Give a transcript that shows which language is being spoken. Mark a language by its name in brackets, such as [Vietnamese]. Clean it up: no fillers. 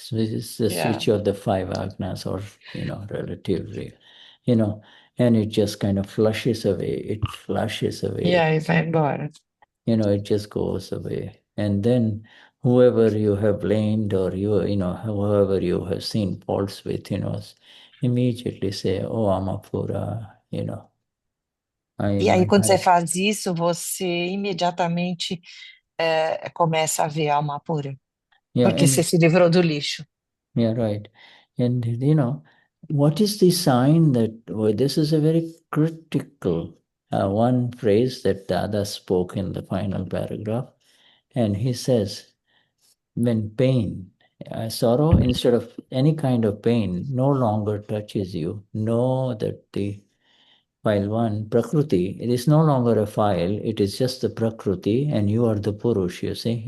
[English] It's the switch of the five agnas, or relatively, and it just kind of flushes away. It flushes away. [Portuguese] E aí vai embora. [English] It just goes away. And then whoever you have blamed or whoever you have seen faults with, immediately say, oh, Amapura, [Portuguese] E aí, quando você faz isso, você imediatamente começa a ver a alma pura, porque você se livrou do lixo. [English] Yeah, right. And, what is the sign that, this is a very critical one phrase that Dada spoke in the final paragraph. And he says, when pain, sorrow, instead of any kind of pain, no longer touches you, know that the file one, Prakriti, it is no longer a file, it is just the Prakriti, and you are the Purush, you see.